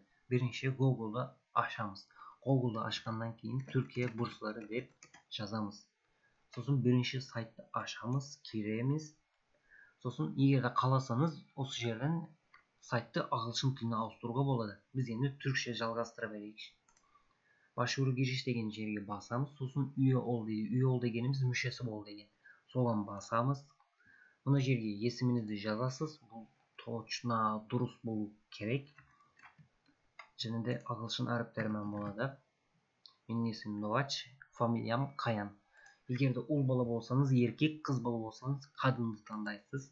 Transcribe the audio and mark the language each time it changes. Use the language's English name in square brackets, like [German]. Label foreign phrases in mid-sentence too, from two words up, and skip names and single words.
[Kazakh] Бірінші Google'да ашамыз. Google'да ашқаннан кейін Түркия бурслары деп жазамыз. Сосын бірінші сайтты ашамыз, кіреміз. Сосын егер де қаласаңыз, осы жерден сайтты ағылшын тіліне ауыстыруға болады. Біз енді түркше жалғастыра берейікші. [Turkish] Başvuru giriş [Kazakh] деген жерге басамыз. Сосын [Turkish] üye ol [Kazakh] дейді. [Turkish] Üye ol [Kazakh] дегеніміз мүшесі бол деген. Соған басамыз. Мына жерге есіміңізді жазасыз. Бұл точно дұрыс болу керек. Және де ағылшын әріптерімен болады. Менің есімім Новач, фамилиям Қаян. Егер де ұл бала болсаңыз, еркек, қыз бала болсаңыз, қадынды таңдайсыз.